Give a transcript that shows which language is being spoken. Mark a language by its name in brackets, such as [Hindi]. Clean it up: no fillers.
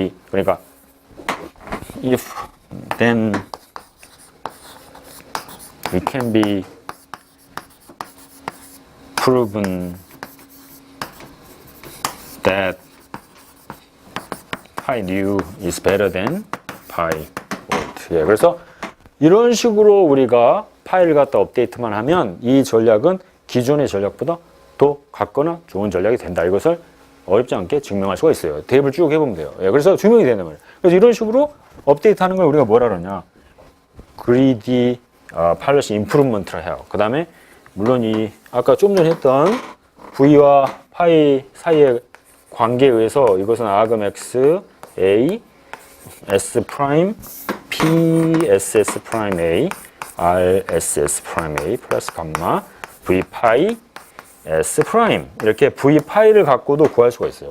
[Korean] 그러니까 [English] if then it can be proven that pi new is better than pi old. [Korean] 예, 그래서 이런 식으로 우리가 파일을 갖다 업데이트만 하면 이 전략은 기존의 전략보다 더 같거나 좋은 전략이 된다. 이것을 어렵지 않게 증명할 수가 있어요. 대입을 쭉 해보면 돼요. 예, 그래서 증명이 된단 말이에요. 그래서 이런 식으로 업데이트하는 걸 우리가 뭐라 그러냐? greedy policy improvement라 해요. 그 다음에 물론 이 아까 좀 전에 했던 V와 파이 사이의 관계에 의해서 이것은 아금 X, A, S 프라임, P, SS 프라임 A, R, SS 프라임 A 플러스 감마 V 파이 S 프라임 이렇게 V 파이를 갖고도 구할 수가 있어요.